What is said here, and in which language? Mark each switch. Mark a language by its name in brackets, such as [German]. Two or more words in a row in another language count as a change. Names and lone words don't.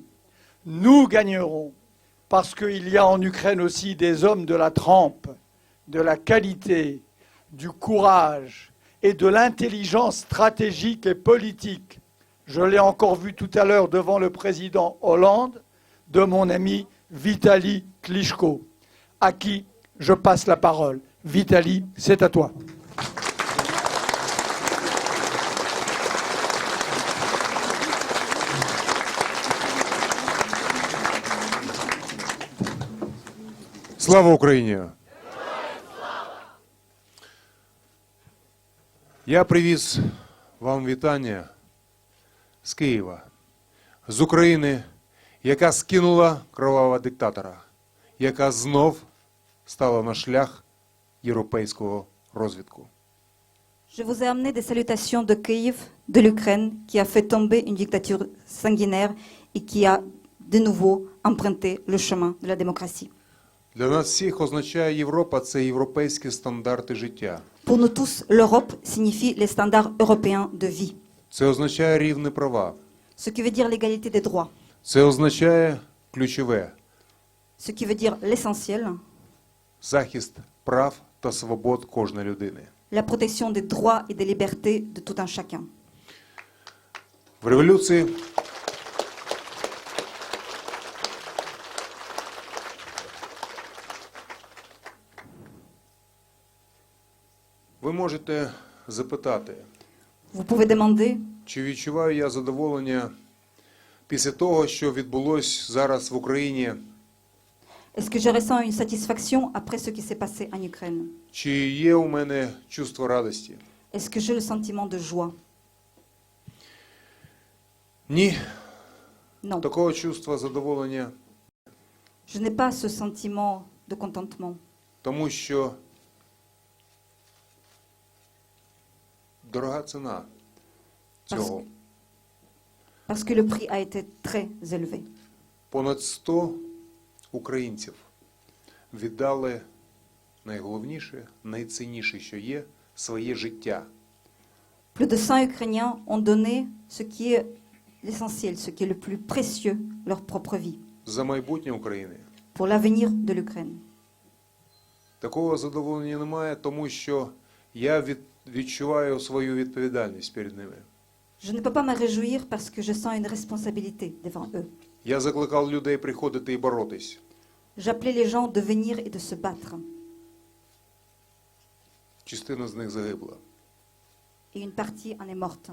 [French] Nous gagnerons, parce qu'il y a en Ukraine aussi des hommes de la trempe, de la qualité, du courage et de l'intelligence stratégique et politique. Je l'ai encore vu tout à l'heure devant le président Hollande, de mon ami Vitali Klitschko, à qui je passe la parole. Vitali, c'est à toi. [Ukrainian] Слава Україні! Я привіз вам вітання з Києва, з України, яка скинула кровавого диктатора, яка знов стала на шлях європейського розвитку. [French] Je vous ai amené des salutations de Kiev, de l'Ukraine, qui a fait tomber une dictature sanguinaire et qui a de nouveau emprunté le chemin de la démocratie. [Ukrainian] Для нас всіх означає Європа – це європейські стандарти життя. [French] Pour nous tous, l'Europe signifie les standards européens de vie, [Ukrainian] Це означає рівні права. [French] ce qui veut dire l'égalité des droits, [Ukrainian] Це означає ключове – [French] ce qui veut dire l'essentiel, [Ukrainian] захист прав та свобод кожної людини. [French] la protection des droits et des libertés de tout un chacun. [Ukrainian] В революції ви можете запитати, [French] Vous pouvez demander, [Ukrainian] чи відчуваю я задоволення після того, що відбулось зараз в Україні, [French] est-ce que je ressens une satisfaction après ce qui s'est passé en Ukraine? [Ukrainian] чи є у мене чувство радості? [French] Est-ce que j'ai le sentiment de joie? [Ukrainian] Ні, [French] Non, [Ukrainian] такого чувства задоволення, [French] je n'ai pas ce sentiment de contentement, [Ukrainian] тому що дорога ціна цього. [French] parce que le prix a été très élevé. [Ukrainian] Понад 100 українців віддали найголовніше, найцінніше, що є, своє життя. [French] Plus de 100 Ukrainiens ont donné ce qui est l'essentiel, ce qui est le plus précieux, leur propre vie, [Ukrainian] За майбутнє України. [French] pour l'avenir de l'Ukraine. [Ukrainian] Такого задоволення немає, тому що я відчуваю свою відповідальність перед ними. [French] Je ne peux pas me réjouir parce que je sens une responsabilité devant eux. [Ukrainian] Я закликав людей приходити і боротись. [French] J'appelais les gens de venir et de se battre. [Ukrainian] Частина з них загибла. [French] Et une partie en est morte.